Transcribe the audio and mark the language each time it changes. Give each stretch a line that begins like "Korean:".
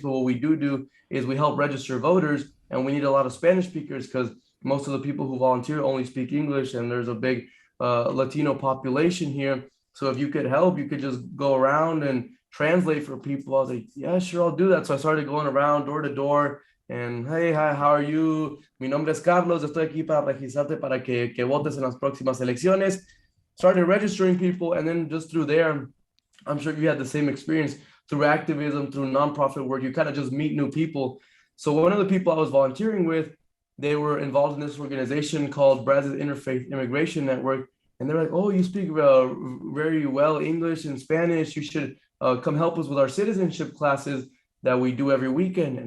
English: But what we do is we help register voters, and we need a lot of Spanish speakers because most of the people who volunteer only speak English, and there's a big Latino population here. So if you could help, you could just go around and translate for people. I was like, yeah, sure, I'll do that. So I started going around door to door and, hey, hi, how are you?
Spanish: Mi nombre es Carlos, estoy aquí para registrarte para que votes en las próximas elecciones.
English: Started registering people, and then just through there, I'm sure you had the same experience through activism, through nonprofit work. You kind of just meet new people. So one of the people I was volunteering with, they were involved in this organization called Brazos Interfaith Immigration Network. And they're like, oh, you speak very well English and Spanish. You should come help us with our citizenship classes that we do every weekend.